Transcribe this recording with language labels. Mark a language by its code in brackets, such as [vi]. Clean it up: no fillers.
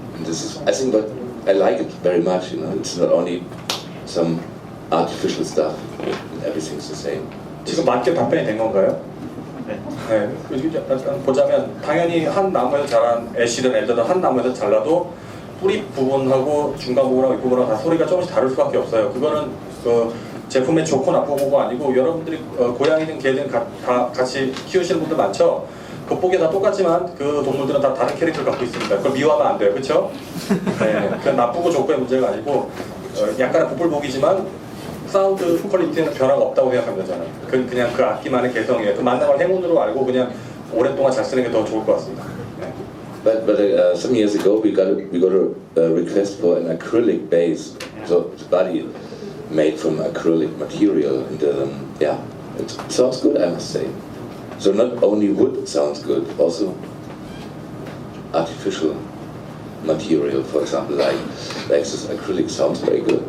[en] And this is, I think, but I like it very much. You know, it's not only some artificial stuff. And everything's the same. [ko] 지금 맞게 답변이 된 건가요? 네. 네. 약간 보자면 당연히 한 나무에서 자란 애쉬든 엘더든 한 나무에서 잘라도 뿌리 부분하고 중간 부분하고 이 부분하고 다 소리가 조금씩 다를 수밖에 없어요. 그거는 그 제품의 좋고 나쁘고가 아니고 여러분들이 고양이든 개든 다 같이 키우시는 분들 많죠? 겉보기에 다 똑같지만 그 동물들은 다 다른 캐릭터를 갖고 있습니다. 그걸 미워하면 안 돼요. 그렇죠? 네. 그 나쁘고 좋고의 문제가 아니고 약간의 부풀복이지만 사운드 퀄리티에는 변화가 없다고 생각합니다. 저는. 그냥 그 악기만의 개성이에요. 그 만남을 행운으로 알고 그냥 오랫동안 잘 쓰는 게 더 좋을 것 같습니다. 네. [en] But some years ago we got a request for an acrylic bass, so the body made from acrylic material, and yeah, it sounds good, I must say. So not only wood sounds good, also artificial material, for example, like this acrylic sounds very good.